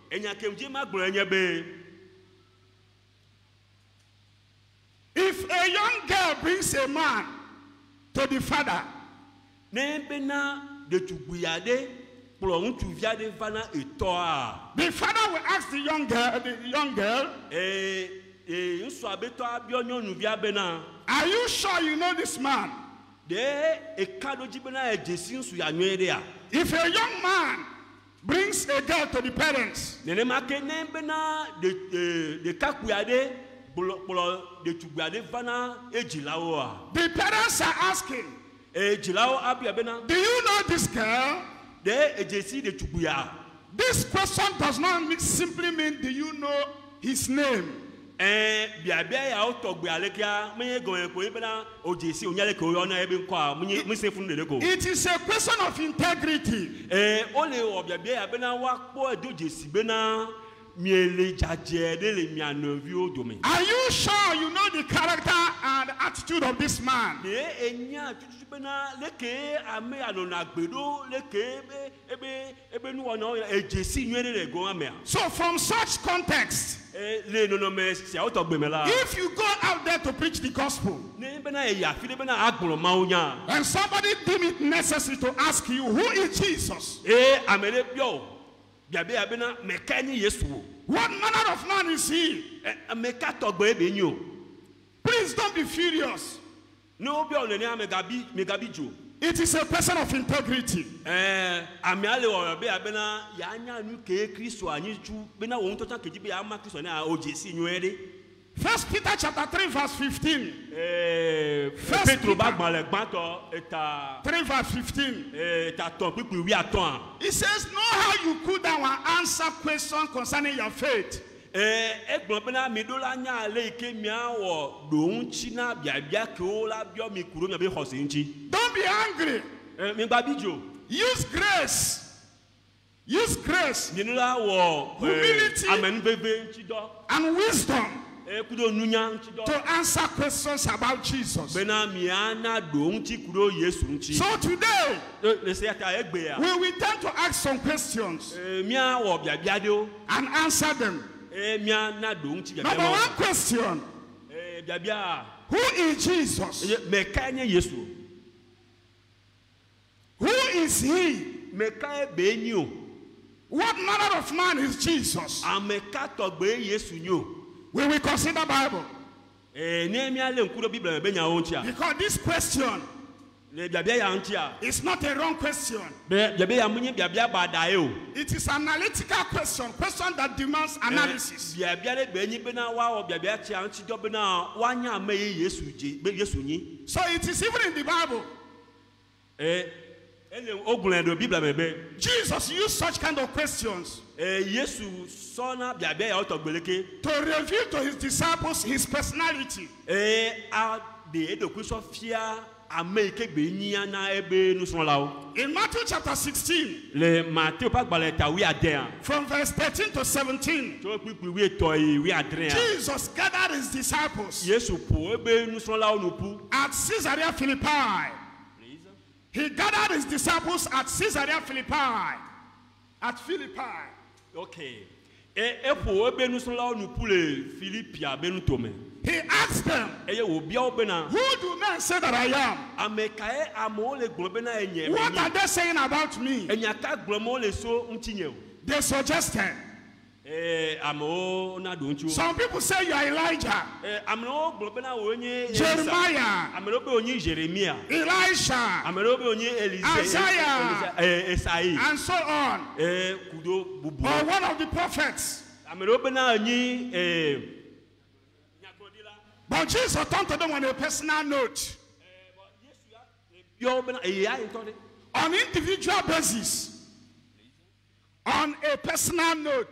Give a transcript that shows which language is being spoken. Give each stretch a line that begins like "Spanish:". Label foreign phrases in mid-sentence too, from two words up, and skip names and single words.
English: If a young girl brings a man to the father, the father will ask the young girl, are you sure you know this man? If a young man brings a girl to the parents,
Ewe: kplɔ ɖetugbi aɖe vana edzilawoa.
English: The parents are asking,
Ewe: Edzilawo abia bena
English: do you know this girl?
Ewe: ɖe edzesi ɖetugbia.
English: This question does not simply mean, do you know his name?
Ewe: Biabia yawo tɔgbe alekea menye gɔme ko bena odzesi onyale ko yɔna ebe ŋkɔa menye funu ɖeɖe ko.
English: It is a question of integrity.
Ewe: Ole wɔ biabia ya bena woakpɔ edo dzesi bena miele dzadze ɖe le mia nɔviwo dome.
English: Are you sure you know the character and attitude of this man?
Ewe: Ne enya tutu bena leke ame anɔna gbe ɖo leke ebe nuwɔna edzesi nyuie ɖe le gɔn amea.
English: So from such context,
Ewe: Le nɔnɔme siawo tɔgbe me la.
English: if you go out there to preach the gospel,
Ewe: Ne bena eya fi ɖe bena agblɔ mawu nya.
English: and somebody deem it necessary to ask you, who is Jesus?
Ewe: Ame ɖe biɔ o. Biabia bena meka nye Yesu o.
English: What manner of man is he?
Ewe: Meka tɔgbe ebe nyi o.
English: Please don't be furious.
Ewe: Ne wo biɔ nenea megabi dzo.
English: It is a person of integrity.
Ewe: Amea le wɔyɔ be bena yanya nu ke Kristo anyi tsu bena wo ŋutɔ tsã kedzi be ama Kristo ne odzesi nyuie ɖe.
English: 1 Peter chapter 3 verse 15.
Ewe: Petro ba gbalẽ gbãtɔ eta
English: 3 verse 15.
Ewe: eta tɔn kpikpi 13.
English: It says, know how you could down and answer questions concerning your faith.
Ewe: Egblɔ bena mi ɖo la nya ale yi ke miawɔ ɖo ŋuti na biabia kewo la biɔ mi ku ɖo miabe xɔse ŋuti.
English: Don't be angry.
Ewe: Migbabi dzo.
English: Use grace. Use grace
Ewe: Mi la wɔ
English: Humility.
Ewe: amenuveve ŋuti dɔ.
English: and wisdom
Ewe: Kudo nunya ŋuti dɔ.
English: to answer questions about Jesus.
Ewe: Bena miana ɖo ŋuti ku ɖo Yesu ŋuti.
English: So today,
Ewe: Le se ta egbea.
English: we will tend to ask some questions
Ewe: Miawɔ biabia ɖewo.
English: and answer them.
Ewe: Miana ɖo ŋuti biabia
English: Number
Ewe: ma.
English: one question,
Ewe: Biabia.
English: who is Jesus?
Ewe: Meka nye Yesu.
English: Who is he?
Ewe: Meka ebe nyi o.
English: What manner of man is Jesus?
Ewe: Ameka tɔgbe Yesu nyi o.
English: We will consider Bible.
Ewe: Ne miale ŋku ɖo Biblia me be nyawo ŋutia.
English: Because this question
Ewe: Le biabia ya ŋutia.
English: is not a wrong question.
Ewe: Biabia ya menye biabia bada ye o.
English: It is an analytical question that demands analysis.
Ewe: Biabia ɖe be nyi bena woawɔ biabia tia ŋuti dɔ bena woanya ame ye Yesu dze be Yesu nyi.
English: So it is even in the Bible.
Ewe: Ele wogblɔe ɖo Biblia me be
English: Jesus used such kind of questions
Ewe: Yesu sɔna biabia yawo tɔgbe leke.
English: to reveal to his disciples his personality.
Ewe: A de eɖokui sɔ fia ame yi ke gbe nyia na ebe nusrɔ̃lawo.
English: In Matthew chapter 16,
Ewe: Le Mateo ƒe agbalẽ ta 11
English: from verse 13 to 17,
Ewe: tso kpikpi 13 yi 17.
English: Jesus gathered his disciples
Ewe: Yesu ƒo ebe nusrɔ̃lawo nu ƒu.
English: at Caesarea Philippi. He gathered his disciples at Caesarea Philippi. At Philippi. Okay.
Ewe: Eƒo ebe nusrɔ̃lawo nu ƒu le Filipia be nutome.
English: He asked them,
Ewe: Eye wòbia wo bena
English: who do men say that I am?
Ewe: ame kae amewo le gblɔ bena enye
English: What are
Ewe: menye.
English: they saying about me?
Ewe: Enya ka gblɔm wole so ŋutinye o.
English: They suggested.
Ewe: Amewo na ɖo ŋuti wo.
English: Some people say you are Elijah,
Ewe: Amewo gblɔ bena wòe nye Elisa.
English: Jeremiah,
Ewe: Ame ɖewo be wònye Jeremia.
English: Elisha,
Ewe: Ame ɖewo be wònye
English: Isaiah.
Ewe: Esayi.
English: and so on.
Ewe: Kudo bubu.
English: Or one of the prophets.
Ewe: Ame ɖewo bena enyi nyagblɔɖila.
English: But Jesus turned to them on a personal note,
Ewe: Yɔ bena eya ŋutɔ ɖe.
English: on individual basis, on a personal note.